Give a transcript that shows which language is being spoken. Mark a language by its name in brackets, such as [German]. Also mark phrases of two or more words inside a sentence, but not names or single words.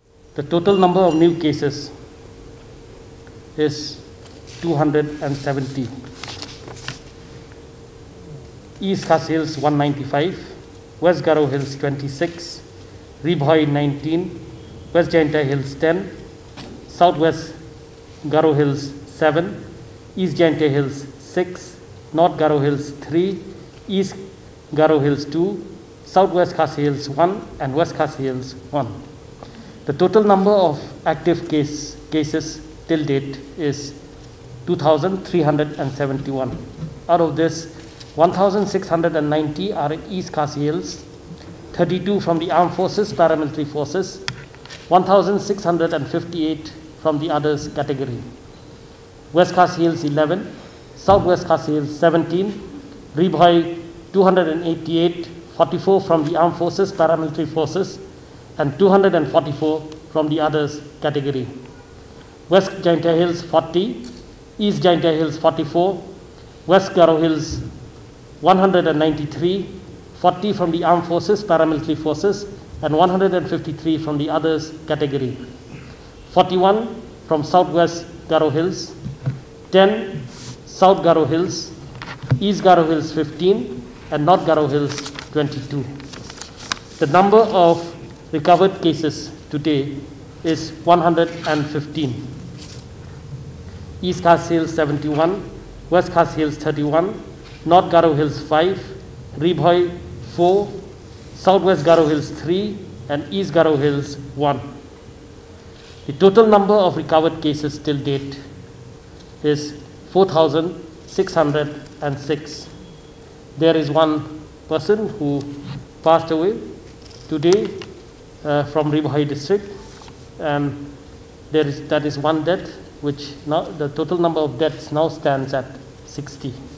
[English] The total number of new cases is 270. East Khas Hills 195, West Garo Hills 26, Ribhoi 19, West Jaintia Hills 10, Southwest Garo Hills 7, East Jaintia Hills 6, North Garo Hills 3, East Garo Hills 2, Southwest Khasi Hills 1, and West Khasi Hills 1. The total number of active cases till date is 2,371. Out of this, 1,690 are in East Khasi Hills, 32 from the Armed Forces, Paramilitary Forces, 1,658 from the others category. West Khasi Hills 11, Southwest Khasi Hills 17, Ribhoi 288, 44 from the Armed Forces, Paramilitary Forces, and 244 from the others category. West Jaintia Hills 40, East Jaintia Hills 44, West Garo Hills 193, 40 from the Armed Forces, Paramilitary Forces, and 153 from the others category. 41 from Southwest Garo Hills, 10 South Garo Hills, East Garo Hills 15, and North Garo Hills 22. The number of recovered cases today is 115. East Khas Hills 71, West Khas Hills 31, North Garo Hills 5, Ribhoi 4, Southwest Garo Hills 3, and East Garo Hills 1. The total number of recovered cases till date is 4,606. There is one person who passed away today from Ribhoi district, and that is one death, which now the total number of deaths now stands at 60.